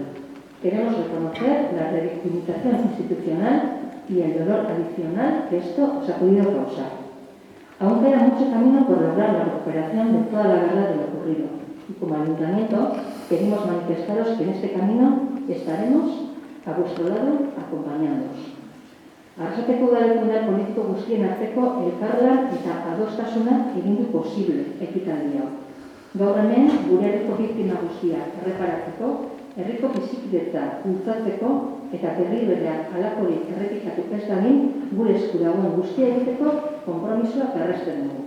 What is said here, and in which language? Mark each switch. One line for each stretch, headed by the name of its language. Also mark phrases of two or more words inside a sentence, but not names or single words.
Spanish: Queremos reconocer la revictimización institucional y el dolor adicional que esto os ha podido causar. Aún queda mucho camino por lograr la recuperación de toda la verdad de lo ocurrido. Y como ayuntamiento queremos manifestaros que en este camino estaremos a vuestro lado acompañándoos.
Basque: Arrasateko udaleko politiko guztien arteko elkarlan eta adostasuna egin du posible ekitaldi hau. Gaur hemen gure herriko biktima guztiak erreparatzeko, herriko bizikidetza bultzatzeko eta berriberean halakorik errepikatu ez dadin gure esku dagoen guztia egiteko konpromisoa berresten dugu.